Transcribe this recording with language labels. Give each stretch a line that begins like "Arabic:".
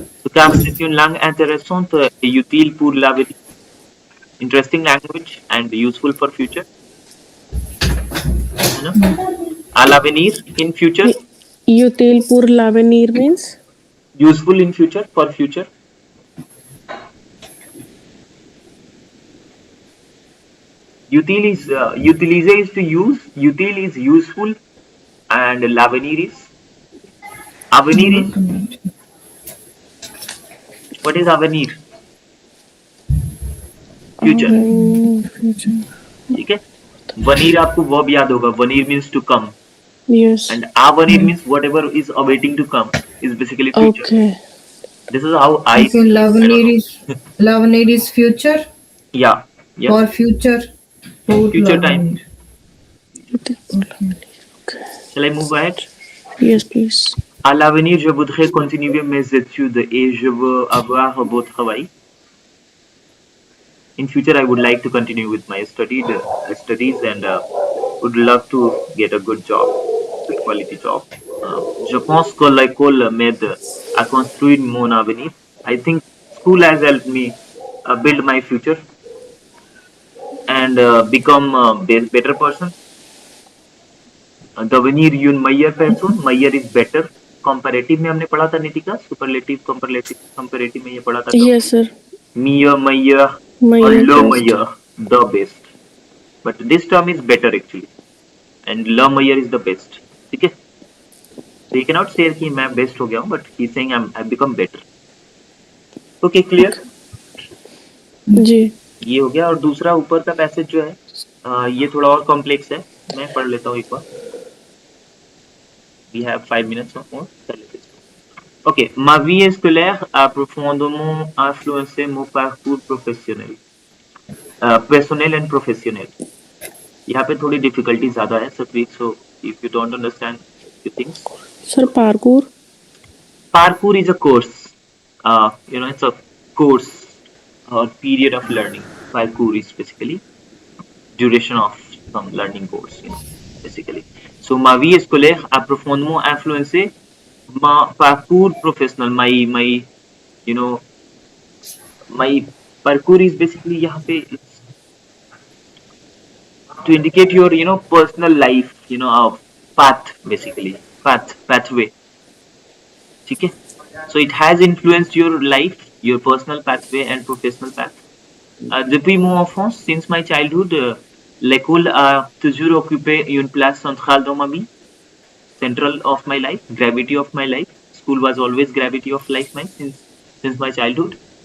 Hindi: तो
French: car c'est une langue intéressante et utile pour l'avenir,
English: interesting language and useful for future,
Hindi: है ना?
French: À l'avenir,
English: in future,
French: Util pour l'avenir means?
English: useful in future, for future. Utile is utiliser is to use, utile is useful, and l'avenir is avenir is what is avenir? Future. Future.
Hindi: ठीक है. Venir आपको verb याद होगा.
English: Venir means to come, Yes. and avenir means whatever is awaiting to come is basically future. Okay. This is how I Okay, see it. I don't know. Lavanir is future Yeah. Yeah. or future. Pour Future time.
French: Lavanir.
English: Okay. Shall I move ahead? Yes, please.
French: À l'avenir, je voudrais continuer mes études et je veux avoir un beau travail.
English: In future, I would like to continue with my studies and would love to get a good job, good quality job.
French: Je pense que l'école m'aide à construire mon avenir.
English: I think school has helped me build my future and become a better person.
French: Devenir une meilleure personne.
English: Meilleur is better.
Hindi: Comparative में हमने पढ़ा था Nitika, superlative, comparative में ये पढ़ा था.
English: Yes, sir.
French: Meilleur, meilleur, Meilleur, or le
English: best. meilleur, the best. But this term is better actually, and le meilleur is the best.
Hindi: ठीक है?
English: So you cannot say
Hindi: कि मैं best हो गया हूँ,
English: but he's saying I've become better. Okay, clear?
Hindi: जी. ये हो गया. और दूसरा ऊपर का पैसेज जो है ये थोड़ा और कॉम्प्लेक्स है. मैं पढ़ लेता हूँ एक बार.
English: We have 5 minutes more.
French: Ok, ma vie scolaire a profondément influencé mon parcours professionnel, personnel and professionnel.
Hindi: यहाँ पे थोड़ी difficulty ज़्यादा है सप्रीत,
English: so if you don't understand few things. Sir, parkour. Parkour is a course. It's a course or period of learning. Parkour is basically duration of some learning course, basically. So ma vie scolaire a profondément influencé my parkour professional, my my parkour is basically
Hindi: यहाँ पे
English: it's to indicate your personal life, path, basically pathway.
Hindi: ठीक है?
English: So it has influenced your life, your personal pathway and professional path.
French: Depuis mon enfance,
English: since my childhood,
French: l'école a toujours occupé une place centrale dans ma vie.
English: Central of my life, gravity of my life. School was always gravity of life mine since my childhood.